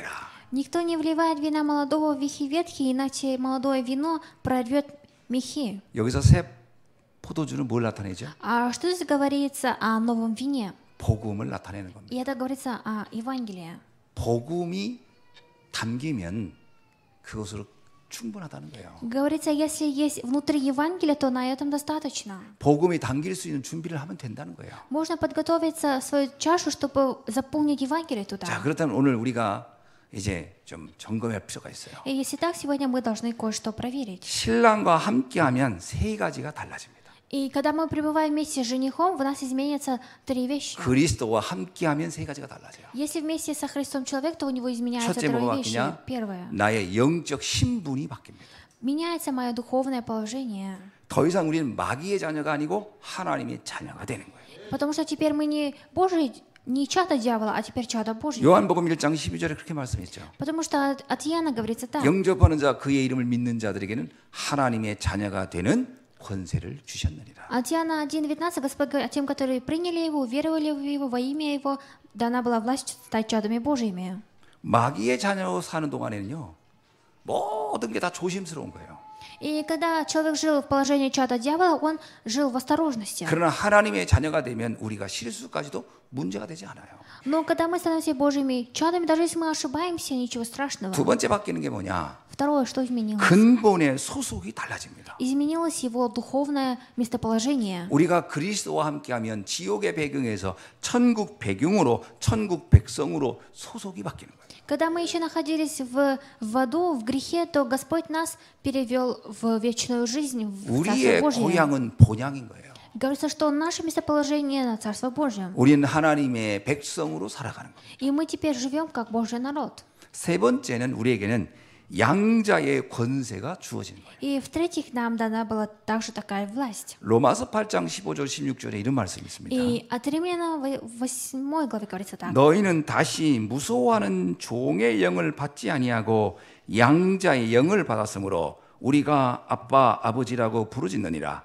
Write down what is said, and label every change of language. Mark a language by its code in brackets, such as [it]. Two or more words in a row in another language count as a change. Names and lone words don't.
[ru] Никто не вливает вина молодого в вехи ветхие, иначе молодое вино прорвет мехи. [ko] 여기서 새 포도주는 뭘 나타내죠? [ru] А что здесь говорится о новом вине? [ko] 복음을 나타내는 겁니다. [ru] И это говорится о Евангелии. [ko] 복음이 담기면 그것으로 충분하다는 거예요. [ru] Говорится, если есть внутри Евангелия, то на этом достаточно. [ko] 복음이 담길 수 있는 준비를 하면 된다는 거예요. [ru] Можно подготовиться свою чашу, чтобы заполнить Евангелие [ko] 자, [ru] туда. [ko] 그렇다면 오늘 우리가 이제 좀 점검할 필요가 있어요. [ru] И если так, сегодня мы должны кое-что проверить. [ko] 신랑과 함께하면 세 가지가 달라집니다. [ru] И когда мы пребываем вместе с женихом, в нас изменятся три вещи. [ko] 그리스도와 함께하면 세 가지가 달라져요. [ru] Если вместе со Христом человек, то у него изменяются [ko] 첫째 뭐가 [ru] трое вещи. [ko] 바뀌냐? [ru] Первое. [ko] 나의 영적 신분이 바뀝니다. [ru] Меняется мое духовное положение. [ko] 더 이상 우리는 마귀의 자녀가 아니고 하나님의 자녀가 되는 거예요. [ru] Потому что теперь мы не Божий, не чада дьявола, а теперь чада Божье. [ko] 요한복음 1장 12절에 그렇게 말씀했죠. [ru] Потому что от Иоанна говорится так. [ko] 영접하는 자 그의 이름을 믿는 자들에게는 하나님의 자녀가 되는 권세를 주셨느니라. [ru] От Иоанна 1:19 Господь говорит, тем, которые приняли Его, уверовали в Его, во имя Его, дана была власть стать чадами Божьими. [ko] 마귀의 자녀로 사는 동안에는요. 모든 게 다 조심스러운 거예요. [ru] И когда человек жил в положении чада дьявола, он жил в осторожности. [ko] 그러나 하나님의 자녀가 되면 우리가 실수까지도 문제가 되지 않아요. [ru] Но когда мы становимся Божьими чадами, даже если мы ошибаемся, ничего страшного. [ko] 두 번째 바뀌는 게 뭐냐? [ru] Второе, что изменилось? [ko] 근본의 소속이 달라집니다. [ru] Изменилось его духовное местоположение. [ko] 우리가 그리스도와 함께하면 지옥의 배경에서 천국 배경으로 천국 백성으로 소속이 바뀌는 거예요. [ru] Когда мы еще находились в аду, в грехе, то Господь нас перевел в вечную жизнь, в Царство [ko] 우리의 [ru] Божье. [ko] 고향은 본향인 거예요. [ru] Говорится, что наше местоположение на Царство Божье. [ko] 우리는 하나님의 백성으로 살아가는 거예요. [ru] И мы теперь живем как Божий народ. [ko] 세 번째는 우리에게는 양자의 권세가 주어지는 거예요. [ru] И в-третьих, нам дана была также такая власть. [ko] 로마서 8장 15절 16절에 이런 말씀이 있습니다. [ru] И от Римлянам 8 главе говорится так. [ko] 너희는 다시 무소하는 종의 영을 받지 아니하고 양자의 영을 받았으므로 우리가 아빠 아버지라고 부르짖느니라.